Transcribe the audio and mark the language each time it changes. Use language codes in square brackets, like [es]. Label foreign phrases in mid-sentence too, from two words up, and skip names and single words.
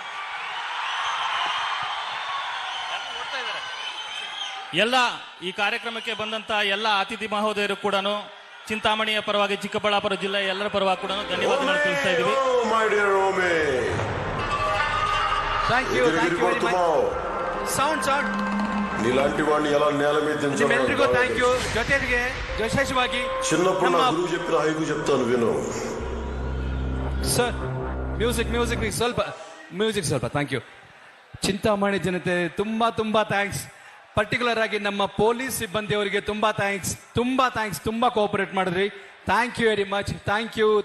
[kn] ಎಲ್ಲ ಈ ಕಾರ್ಯಕ್ರಮಕ್ಕೆ ಬಂದಂತ ಎಲ್ಲ ಅತಿಥಿ ಮಹೋದಯರು ಕೂಡ ಚಿಂತಾಮಣಿಯ ಪರವಾಗಿ, ಚಿಕ್ಕಬಳ್ಳಾಪುರ ಜಿಲ್ಲೆಯ ಎಲ್ಲರ ಪರವಾಗಿ ಕೂಡ ಧನ್ಯವಾದಗಳು ತಿಳಿಸ್ತಾ ಇದ್ದೀವಿ. [en] thank you very much. [kn] ಸೌಂಡ್ [te] నీలాంటి వాడిని ఎలా నేల మీద [kn] ನಿಮ್ಮೆಲ್ಲರಿಗೂ [en] thank you. [kn] ಜೊತೆಗೆ ವಿಶೇಷವಾಗಿ [te] చిన్నప్పుడు నా గురువు చెప్పిన హైకు చెప్తాను విను. [kn] ಸರ್ ಮ್ಯೂಸಿಕ್ ಸ್ವಲ್ಪ [en] thank you. [kn] ಚಿಂತಾಮಣಿ ಜನತೆ ತುಂಬಾ ಥ್ಯಾಂಕ್ಸ್. ಪರ್ಟಿಕ್ಯುಲರ್ ಆಗಿ ನಮ್ಮ ಪೊಲೀಸ್ ಸಿಬ್ಬಂದಿಯವರಿಗೆ ತುಂಬಾ ಥ್ಯಾಂಕ್ಸ್. ತುಂಬಾ ಕೋಆಪರೇಟ್ ಮಾಡಿದ್ರಿ. [en] thank you very much.